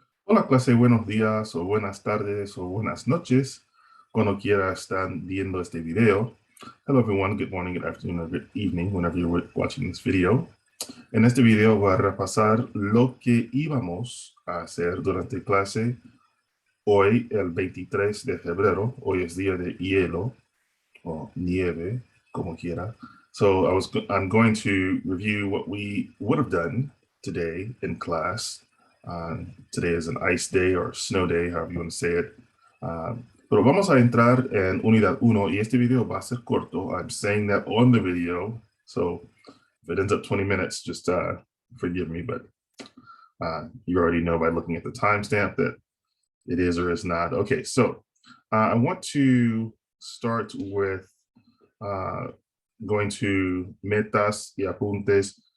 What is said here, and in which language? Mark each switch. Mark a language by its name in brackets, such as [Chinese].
[Spanish] Hola clase, buenos días o buenas tardes o buenas noches, cuando quiera están viendo este video. [English] Hello everyone, good morning, good afternoon, or good evening, whenever you're watching this video. [Spanish] En este video voy a repasar lo que íbamos a hacer durante clase hoy, el 23 de febrero. Hoy es día de hielo o nieve, como quiera. [English] So I'm going to review what we would have done today in class. Today is an ice day or snow day, however you want to say it. [Spanish] Pero vamos a entrar en unidad 1 y este video va a ser corto. [English] I'm saying that on the video, so if it ends up 20 minutes, just forgive me, but you already know by looking at the timestamp that it is or is not. Okay, so I want to start with going to [Spanish] metas y apuntes.